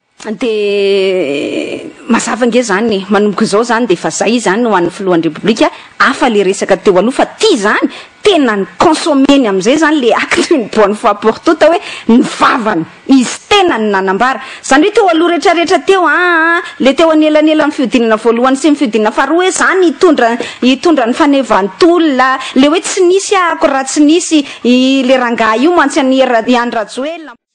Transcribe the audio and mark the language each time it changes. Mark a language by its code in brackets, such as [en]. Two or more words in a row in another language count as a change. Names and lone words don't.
[mg] de mazava nge zany manomboka zao zany de fa zay zany ho an'ny filohan'ny republika afa le resaka teo aloha fa ty zany tena ny consommeny am'izay zany le [fr] acte une bonne fois pour toute [mg] hoe ny vavany izy tena ny nanambara zany hoe teo aloha rehetrarehetra teo le teo anelanela ny fiodinana voalohany sy ny fiodinana faharoa hoe zany hitondra ny fanevantolona le hoe tsy nisy ako raha tsy nisy le rangaha io mantsy any Rajoelina